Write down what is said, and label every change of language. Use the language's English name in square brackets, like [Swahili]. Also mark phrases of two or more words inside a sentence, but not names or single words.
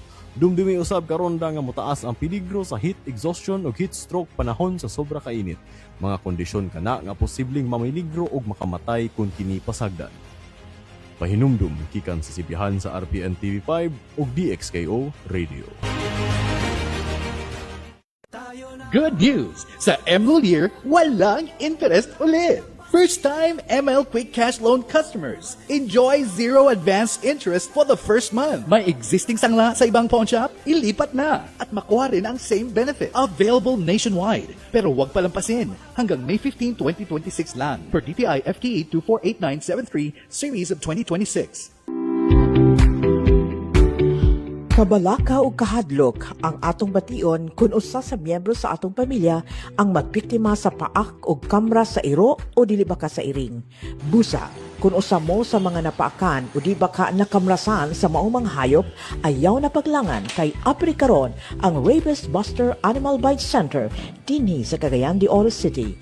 [Cebuano] Dumdumi usab karonda nga mutaas ang peligro sa heat exhaustion o heat stroke panahon sa sobra kainit. Mga kondisyon kana nga posibleng mamiligro og makamatay kung kini pasagdan. Pahinumdum gikan sa sibihan sa RPN TV5 ug DXKO Radio. [English] Good news! [Filipino] Sa ML Year, walang interest ulit! [English] First-time ML Quick Cash Loan customers, enjoy zero advance interest for the first month. [Filipino] May existing sangla sa ibang pawn shop? Ilipat na at makuha rin ang [English] same benefit. [Filipino] Available nationwide. Pero huwag palampasin. Hanggang May 15, 2026 lang. [English] Per DTI FTE 248973 Series of 2026. [Cebuano] Kabalaka o kahadlok ang atong bation kung usa sa miyembro sa atong pamilya ang magbiktima sa paak o kamra sa iro o dili baka sa iring. Busa, kung usa mo sa mga napaakan o di baka nakamrasan sa maumang hayop, ayaw na paglangan kay apri karon ang Rabies Buster Animal Bite Center dinhi sa Cagayan de Oro City.